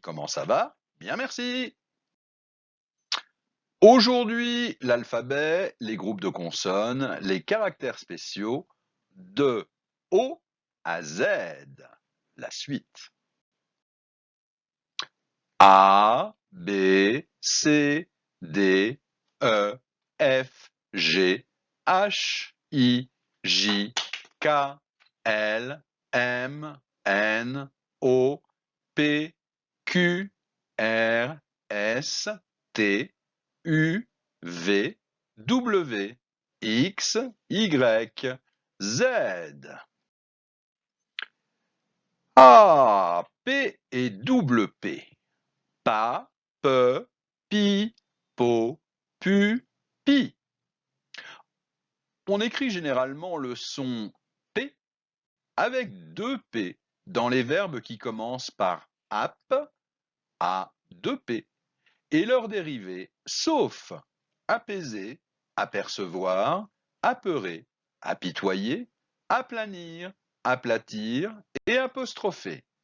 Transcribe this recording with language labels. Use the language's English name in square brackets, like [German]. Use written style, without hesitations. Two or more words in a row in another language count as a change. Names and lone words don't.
[French] Comment ça va? Bien merci. Aujourd'hui, l'alphabet, les groupes de consonnes, les caractères spéciaux de O à Z. La suite. A, B, C, D, E, F, G, H, I, J, K, L, M, N, O, P, Q, R, S, T, U, V, W, X, Y, Z. A, P et double P. Pa, pe, pi, po, pu, pi. On écrit généralement le son P avec deux P dans les verbes qui commencent par ap, a, deux P, et leurs dérivés, sauf apaiser, apercevoir, apeurer, apitoyer, aplanir, aplatir et apostropher.